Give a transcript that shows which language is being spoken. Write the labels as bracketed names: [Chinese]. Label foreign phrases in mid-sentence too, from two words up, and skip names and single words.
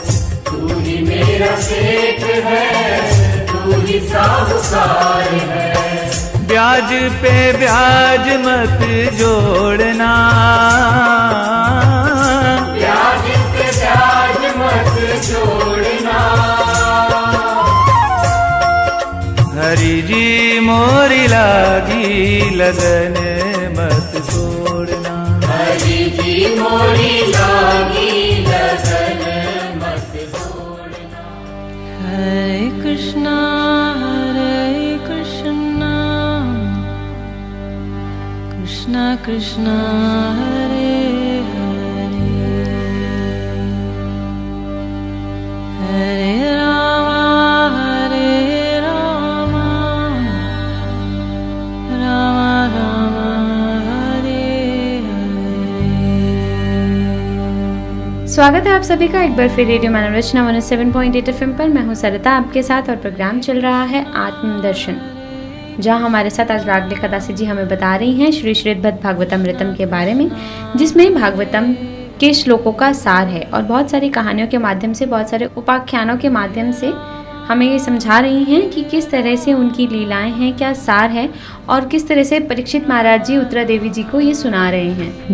[Hindi] तू ही मेरा सेठ है, तू ही साहूकार है। ब्याज पे ब्याज मत जोड़ना। ब्याज पे ब्याज मत जोड़ना। हरि जी मोरी लागी लगन मत तोड़ना। हरि जी मोरी लागी लगन मत तोड़ना। [Sanskrit] Hare Krishna, Krishna Krishna, Hare Hare, Hare Rama, Hare Rama, Rama Rama, Hare Hare। [Hindi] स्वागत है आप सभी का एक बार फिर रेडियो मानव रचना 107.8 FM पर। मैं हूँ सरिता आपके साथ और प्रोग्राम चल रहा है आत्मदर्शन, जहाँ हमारे साथ आज रागलिका दासी जी हमें बता रही हैं श्री श्रीमद् भागवतमृतम के बारे में, जिसमें भागवतम के श्लोकों का सार है और बहुत सारी कहानियों के माध्यम से, बहुत सारे उपाख्यानों के माध्यम से हमें ये समझा रही हैं कि किस तरह से उनकी लीलाएं हैं, क्या सार है और किस तरह से परीक्षित महाराज जी उत्तरा देवी जी को ये सुना रहे हैं।